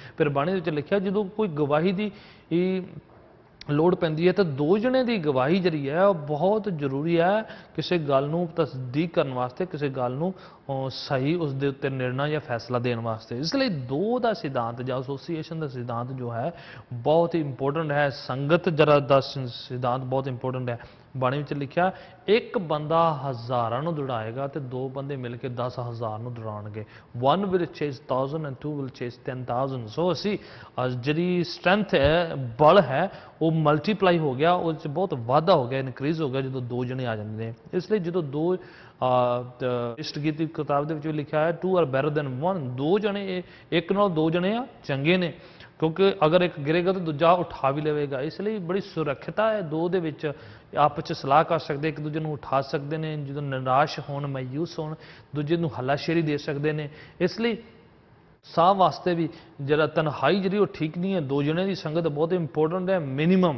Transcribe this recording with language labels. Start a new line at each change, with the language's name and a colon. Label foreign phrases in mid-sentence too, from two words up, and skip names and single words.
Punjabi: ਫਿਰ ਬਾਣੀ ਵਿੱਚ ਲਿਖਿਆ ਜਦੋਂ ਕੋਈ ਗਵਾਹੀ ਦੀ ਲੋੜ ਪੈਂਦੀ ਹੈ ਤਾਂ 2 ਜਣੇ ਦੀ ਗਵਾਹੀ ਜਿਹੜੀ ਹੈ ਉਹ ਬਹੁਤ ਜ਼ਰੂਰੀ ਹੈ, ਕਿਸੇ ਗੱਲ ਨੂੰ ਤਸਦੀਕ ਕਰਨ ਵਾਸਤੇ, ਕਿਸੇ ਗੱਲ ਨੂੰ ਸਹੀ ਉਸ ਦੇ ਉੱਤੇ ਨਿਰਣਾ ਜਾਂ ਫੈਸਲਾ ਦੇਣ ਵਾਸਤੇ। ਇਸ ਲਈ 2 ਦਾ ਸਿਧਾਂਤ ਜਾਂ ਐਸੋਸੀਏਸ਼ਨ ਦਾ ਸਿਧਾਂਤ ਜੋ ਹੈ ਬਹੁਤ ਹੀ ਇੰਪੋਰਟੈਂਟ ਹੈ। ਸੰਗਤ ਜਰਾ ਦਾ ਸਿਧਾਂਤ ਬਹੁਤ ਇੰਪੋਰਟੈਂਟ ਹੈ। ਬਾਣੀ ਵਿੱਚ ਲਿਖਿਆ, ਇੱਕ ਬੰਦਾ ਹਜ਼ਾਰਾਂ ਨੂੰ ਦੌੜਾਏਗਾ ਤੇ 2 ਬੰਦੇ ਮਿਲ ਕੇ 10,000 ਨੂੰ ਦੌੜਾਉਣਗੇ।
English: 1 will chase 1000 and 2 will chase 10,000।
Punjabi: ਸੋ ਅਸੀਂ ਜਿਹੜੀ ਸਟਰੈਂਥ ਹੈ, ਬਲ ਹੈ, ਉਹ ਮਲਟੀਪਲਾਈ ਹੋ ਗਿਆ, ਉਸ 'ਚ ਬਹੁਤ ਵਾਧਾ ਹੋ ਗਿਆ, ਇਨਕਰੀਜ਼ ਹੋ ਗਿਆ ਜਦੋਂ 2 ਜਣੇ ਆ ਜਾਂਦੇ ਨੇ। ਇਸ ਲਈ ਜਦੋਂ 2 ਇਸ਼ਟ ਗੀਤ ਦੀ ਕਿਤਾਬ ਦੇ ਵਿੱਚ ਵੀ ਲਿਖਿਆ ਹੈ
English: 2 are better than 1।
Punjabi: 2 ਜਣੇ, ਇੱਕ ਨਾਲ 2 ਜਣੇ ਆ ਚੰਗੇ ਨੇ, ਕਿਉਂਕਿ ਅਗਰ ਇੱਕ ਗਿਰੇਗਾ ਤਾਂ ਦੂਜਾ ਉਠਾ ਵੀ ਲਵੇਗਾ। ਇਸ ਲਈ ਬੜੀ ਸੁਰੱਖਿਅਤਾ ਹੈ 2 ਦੇ ਵਿੱਚ, ਆਪਸ 'ਚ ਸਲਾਹ ਕਰ ਸਕਦੇ, ਇੱਕ ਦੂਜੇ ਨੂੰ ਉਠਾ ਸਕਦੇ ਨੇ, ਜਦੋਂ ਨਿਰਾਸ਼ ਹੋਣ, ਮਾਯੂਸ ਹੋਣ, ਦੂਜੇ ਨੂੰ ਹੱਲਾਸ਼ੇਰੀ ਦੇ ਸਕਦੇ ਨੇ। ਇਸ ਲਈ ਸਾਹ ਵਾਸਤੇ ਵੀ ਜਿਹੜਾ ਤਨਹਾਈ ਜਿਹੜੀ ਉਹ ਠੀਕ ਨਹੀਂ ਹੈ, 2 ਜਣੇ ਦੀ ਸੰਗਤ ਬਹੁਤ ਇੰਪੋਰਟੈਂਟ ਹੈ, ਮਿਨੀਮਮ।